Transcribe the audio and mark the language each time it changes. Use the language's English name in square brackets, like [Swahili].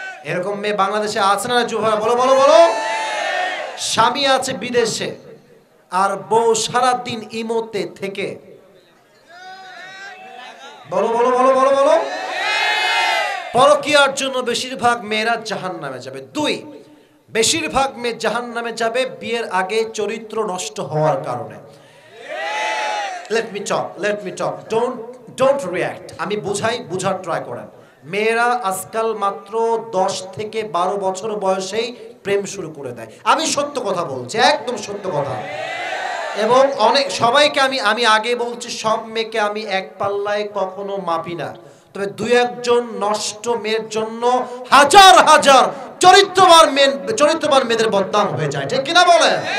[Bangla] এরকম মেয়ে বাংলাদেশে আছে না যুবক? বলো বলো বলো। স্বামী আছে বিদেশে আর বউ সারাদিন ইমোতে থেকে, বলো বলো বলো বলো বলো, পরকিয়ার জন্য বেশিরভাগ মেয়েরা জাহান্নামে যাবে। 2, বেশিরভাগ মেয়ে জাহান্নামে যাবে বিয়ের আগে চরিত্র নষ্ট হওয়ার কারণে। [English] let me talk, don't react, [Bangla] আমি বুঝার ট্রাই করেন। মেয়েরা আজকাল মাত্র 10 থেকে 12 বছর বয়সেই প্রেম শুরু করে দেয়। আমি সত্য কথা বলছি, একদম সত্য কথা। এবং অনেক সবাইকে আমি আগে বলছি, সব মেয়েকে আমি এক পাল্লায় কখনো মাপি না, তবে 2-1 নষ্ট মেয়ের জন্য হাজার হাজার চরিত্রবান মেয়েদের বদনাম হয়ে যায়। ঠিক কিনা বলে?